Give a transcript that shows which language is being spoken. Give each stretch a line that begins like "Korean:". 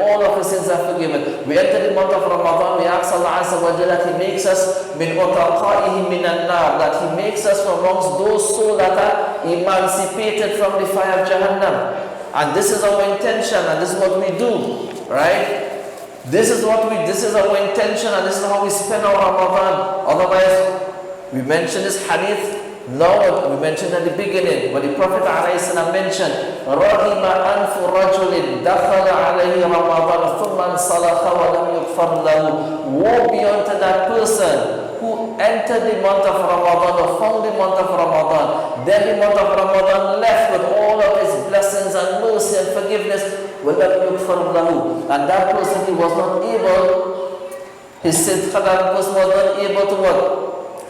English: All of his sins are forgiven. We enter the month of Ramadan, we ask Allah Azza wa Jalla that He makes us
Arabic: min utaqaihi minan nar,
English: that He makes us from amongst those souls that are emancipated from the fire of Jahannam. And this is our intention, and this is what we do. Right? This is our intention, and this is how we spend our Ramadan. Otherwise, we mentioned this hadith. No, we mentioned at the beginning, but the Prophet ﷺ mentioned,
Arabic: رَغِمَ أَنْفُ رَجُلٍ دَخَلَ عَلَيْهِ رَمَضَانَ ثُمَّ انْصَلَخَ وَلَمْ يُغْفَرْ لَهُ.
English: Woe be unto that person who entered the month of Ramadan or found the month of Ramadan, then the month of Ramadan left with all of his blessings and mercy and forgiveness,
Arabic: وَلَمْ يُغْفَرْ لَهُ.
English: And that person, he was not able, his sins, that person was not able to what?